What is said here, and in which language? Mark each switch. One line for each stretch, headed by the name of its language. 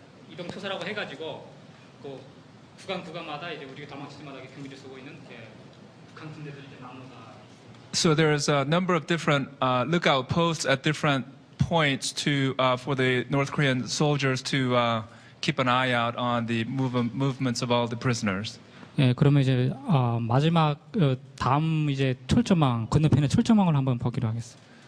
Korean: 이동 투사라고 해가지고 그 구간마다 이제 우리가 도망치지마다 경비를 쓰고 있는 북한 군대들이 이제 나무다.
English: So there's a number of different lookout posts at different points to for the North Korean soldiers to keep an eye out on the movements of all the prisoners.
Korean: 예, 그러면 이제 마지막 다음 이제 철조망 건너편의 철조망을 한번 보기로 하겠습니다.